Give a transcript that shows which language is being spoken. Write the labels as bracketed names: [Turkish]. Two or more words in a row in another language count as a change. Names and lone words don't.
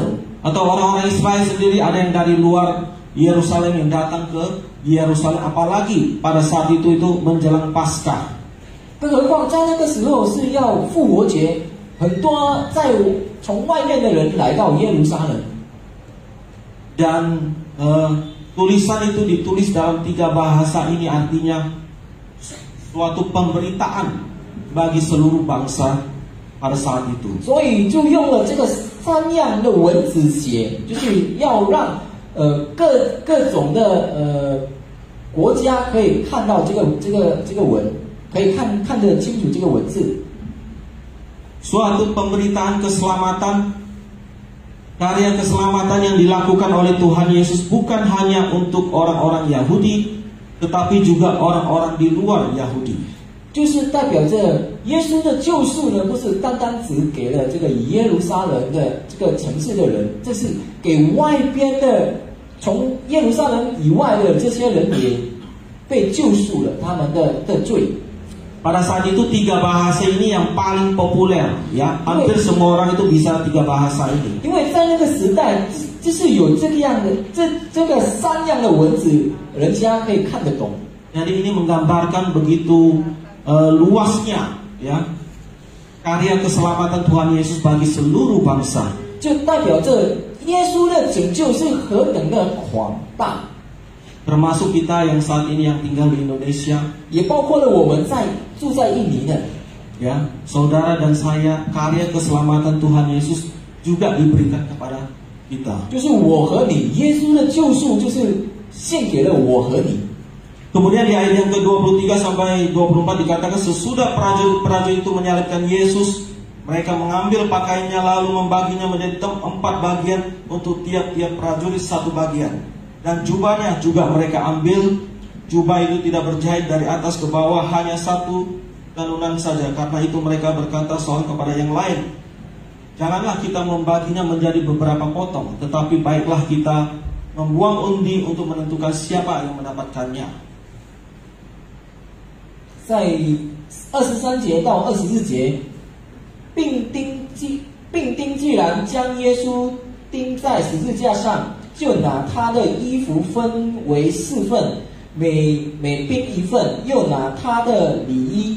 [Indonesian] Atau orang-orang Israel sendiri ada yang dari luar Yerusalem yang datang ke Yerusalem, apalagi pada saat itu menjelang Paskah. [Chinese] 更何况在那个时候是要复活节，很多从外面的人来到耶路撒冷。 [Indonesian] Dan tulisan itu ditulis dalam 3 bahasa ini, artinya suatu pemberitaan bagi seluruh bangsa pada saat itu. [Chinese] 所以就用了这个3样的文字写，就是要让各种的国家可以看到这个文，可以看得清楚这个文字。 [Indonesian] Suatu pemberitaan keselamatan, karya keselamatan yang dilakukan oleh Tuhan Yesus bukan hanya untuk orang-orang Yahudi, tetapi juga orang-orang di luar Yahudi. [Chinese] 就是代表着耶稣的救赎呢，不是单单只给了这个耶路撒冷的这个城市的人，这是给外边的，从耶路撒冷以外的这些人也被救赎了他们的罪。 [Indonesian] Pada saat itu 3 bahasa ini yang paling populer, ya, hampir semua orang itu bisa 3 bahasa ini. [Chinese] 因为在那个时代，就是有这个样的这个3样的文字，人家可以看得懂。 [Indonesian] Jadi ini menggambarkan begitu luasnya, ya, karya keselamatan Tuhan Yesus bagi seluruh bangsa. [Chinese] 就代表着耶稣的拯救是何等的广大。 [Indonesian] Termasuk kita yang saat ini yang tinggal di Indonesia, [Chinese] 也包括了我们住在印尼的， [Indonesian] ya, saudara dan saya, karya keselamatan Tuhan Yesus juga diberikan kepada kita. [Chinese] 就是我和你，耶稣的救赎就是献给了我和你。 [Indonesian] Kemudian di ayat yang ke-23 sampai 24 dikatakan sesudah prajurit itu menyalibkan Yesus, mereka mengambil pakaiannya lalu membaginya menjadi 4 bagian untuk tiap-tiap prajurit 1 bagian. Dan jubahnya juga mereka ambil. Jubah itu tidak berjahit dari atas ke bawah, hanya 1 tenunan saja. Karena itu mereka berkata seorang kepada yang lain, janganlah kita membaginya menjadi beberapa potong, tetapi baiklah kita membuang undi untuk menentukan siapa yang mendapatkannya. [Chinese] 在23节到24节，并钉既然将耶稣钉在十字架上，就拿他的衣服分为4份，每兵1份，又拿他的里衣。